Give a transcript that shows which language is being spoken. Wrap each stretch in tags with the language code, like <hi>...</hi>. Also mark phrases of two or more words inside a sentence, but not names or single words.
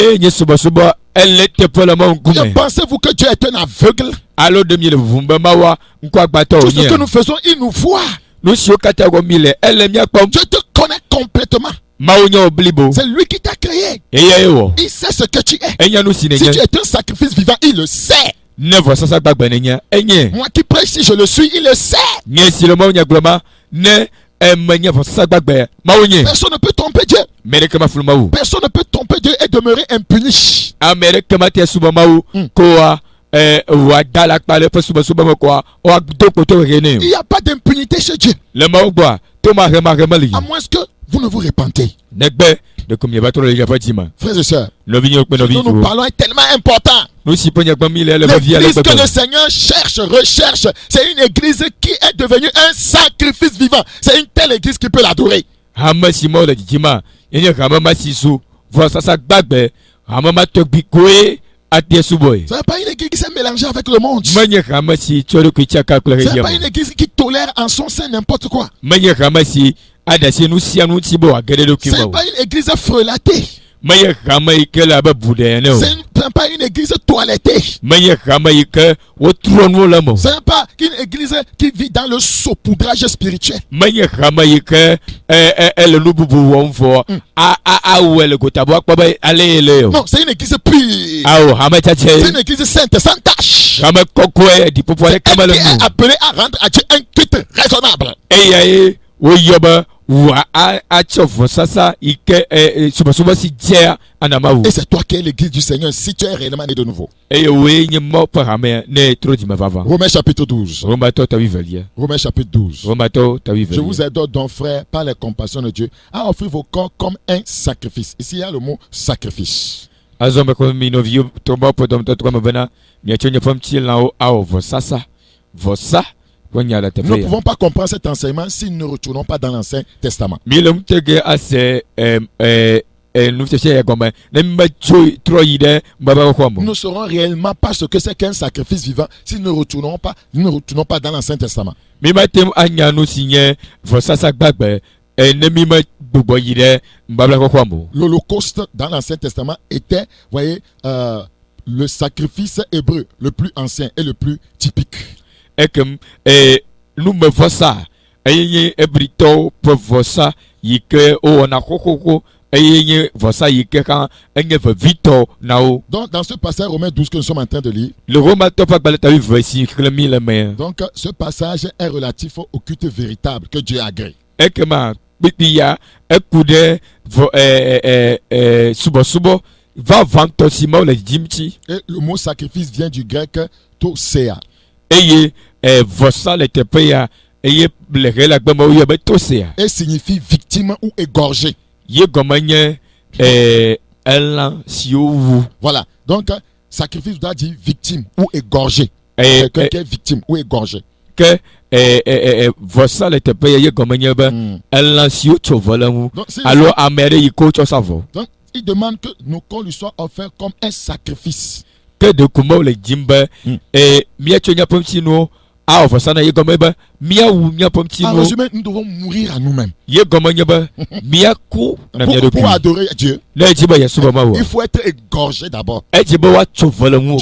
<fr>Pensez-vous que Dieu est un aveugle? Tout ce que nous faisons, il nous voit. Dieu te connaît complètement. C'est lui qui t'a créé. Il sait ce que tu es. Si tu es un sacrifice vivant, il le sait.</fr> <ee>ne vɔsasa gbagbe ne nye enye</ee> <fr>Moi qui prêche, si je le suis, il le sait.</fr> <ee>nye si le mawu nya gblɔma ne menye vɔsasa gbagbe mawu nye</ee> <fr>Personne ne peut tromper Dieu.</fr> <ee>me ɖeke maflu mawu</ee> <fr>Personne ne peut tromper Dieu et demeurer impuni.</fr> <ee>ame ɖeke mate subɔ mawu koa wòada le akpa le eƒe subɔsubɔ me koa wòado kpoto ɣe nɛ</ee> <fr>Il n'y a pas d'impunité chez Dieu.</fr> <ee>le mawu gbɔa to mahe meli</ee> <fr>À moins que vous ne vous repentez.</fr> <ee>negbe ɖeko mieva trɔ le miaƒe dzi me</ee> <fr>Frères et sœurs,</fr> <ee>nɔvi nyewo kple</ee> <fr>ce</fr> <ee>nɔvi</ee> <fr>dont nous</fr> <ee>ŋutsuwo</ee> <fr>parlons est tellement important.</fr> <ee>nu si ƒe nyagbe mi le ele vevia le</ee> <fr>L'église que le</fr> <ee>gbegbe</ee> <fr>Seigneur cherche, recherche, c'est une église qui est devenue un sacrifice vivant. C'est une telle église qui peut l'adorer.</fr> <ee>hame si mawo le dzidzima yenye hame ma si su vɔsasa gbagbe hame ma tɔgbi koe ate subɔe</ee> <fr>Ce n'est pas une église qui s'est mélangée avec le monde.</fr> <ee>menye hame si tsɔ ɖokui tsaka kple</ee> <fr>Ce n'est</fr> <ee>ɣedia</ee> <fr>pas une église qui tolère en son sein n'importe quoi.</fr> <ee>menye hame si aɖasi nu sia nu ŋuti be wòage ɖe ɖokui</ee> <fr>Ce</fr> <ee>me</ee> <fr>n'est</fr> <ee>o</ee> <fr>pas une église frelatée.</fr> <ee>menye hame yi ke le abe bu ɖe ene o</ee> <fr>Ce n'est pas une église toilettée.</fr> <ee>menye hame yi ke wotrɔ nuwo le me o</ee> <fr>Ce n'est pas une église qui vit dans le saupoudrage spirituel.</fr> <ee>menye hame yi ke ele nu bubu wɔm fɔ awɔe le gotabo akpɔ be ale ye le o</ee> <fr>Non, c'est une église pure.</fr> <ee>awo hame</ee> <fr>C'est</fr> <ee>tsatse</ee> <fr>une église sainte, sans tache.</fr> <ee>hame kɔkɔe ɖiƒoƒo aɖeke</ee> <fr>Elle</fr> <ee>mele</ee> <fr>qui</fr> <ee>nu</ee> <fr>est appelée à rendre à Dieu un culte raisonnable.</fr> <ee>eya ye woyɔ be wòa atsɔ vɔsasa yi ke subɔsubɔ si dzea ana mawu</ee> <fr>Et c'est toi qui es l'église du Seigneur si tu es réellement né de nouveau.</fr> <ee>eye woe nye mawu ƒe hamea ne trɔ dzime vava</ee> <fr>Romains chapitre 12.</fr> <ee>romatɔ tawi velia</ee> <fr>Romains chapitre 12.</fr> <ee>romatɔ tawi</ee> <fr>Je vous</fr> <ee>velia</ee> <fr>exhorte donc, frères, par la compassion de Dieu, à offrir vos corps comme un sacrifice. Ici, il y a le mot sacrifice.</fr> <ee>azɔ me kɔ mi nɔviwo tɔ mawu ƒe dɔmetɔ tɔ me bena miatsɔ nye ƒe ŋutilãwo awɔ vɔsasa vɔsa ƒe nya le</ee> <fr>Nous ne</fr> <ee>teƒe ya</ee> <fr>pouvons pas comprendre cet enseignement si nous ne retournons pas dans l'Ancien Testament.</fr> <ee>mi le ŋu tege ase nufiafia ya gɔme ne metso trɔ yi ɖe mbabakɔkɔa</ee> <fr>Nous</fr> <ee>me</ee> <fr>ne saurons réellement pas ce que c'est qu'un sacrifice vivant si nous ne retournons pas dans l'Ancien Testament.</fr> <ee>mi mate ŋu anya nu si nye vɔsasa gbagbe ne mi me gbugbɔ yi ɖe mbabakɔkɔa me o.</ee> <fr>L'Holocauste dans l'Ancien Testament était, voyez, le sacrifice hébreu le plus ancien et le plus typique.</fr> <ee>Ekem numevɔsa eye nye ebritɔwo ƒe vɔsa yi ke wowɔna xoxoxo eye nye vɔsa yi ke hã enye vevitɔ na wo.</ee> <fr>Donc, dans ce passage Romains 12 que nous sommes en train de lire,</fr> <ee>Le Romatɔ ƒe agbalẽ tawi ve si xlẽ mi le mea.</ee> <fr>donc ce passage est relatif au culte véritable que Dieu agrée.</fr> <ee>Ekema kpekpe ya eku ɖe subɔsubɔ vavãtɔ si mawo le dzidzim tsi</ee> <fr>Et le mot sacrifice vient du grec tosea.</fr> <ee>eye vɔsa le teƒe ya eye le ɣe la gbe me woyɔ be tosea</ee> <fr>Et signifie victime ou égorgé.</fr> <ee>ye gɔme nye elã siwo wu.</ee> <fr>Voilà. Donc, sacrifice doit dire victime ou égorgé. Eh, Quelqu'un qui est victime ou égorgé.</fr> <ee>ke vɔsa le teƒe ya ye gɔme nye be elã siwo tso vɔ le ŋu</ee> <fr>Donc,</fr> <ee>alo ame aɖe yi ke wotsɔ sa vɔ</ee> <fr>donc, il demande que nos corps lui soient offerts comme un sacrifice.</fr> <ee>ke ɖeko mawo le dzim be míatsɔ míaƒe ŋutinuwo awɔ vɔsa na ye gɔme be míawu míaƒe</ee> <fr>En</fr> <ee>ŋutinuwo</ee> <fr>résumé, nous devons mourir à nous-mêmes.</fr> <ee>ye gɔme nye be míaku na mía</ee> <fr>Pour</fr> <ee>ɖokui</ee> <fr>adorer Dieu,</fr> <ee>ne edzi be yesubɔ mawu</ee> <fr>il faut être égorgé d'abord.</fr> <ee>edzi be woatso vɔ le ŋu</ee>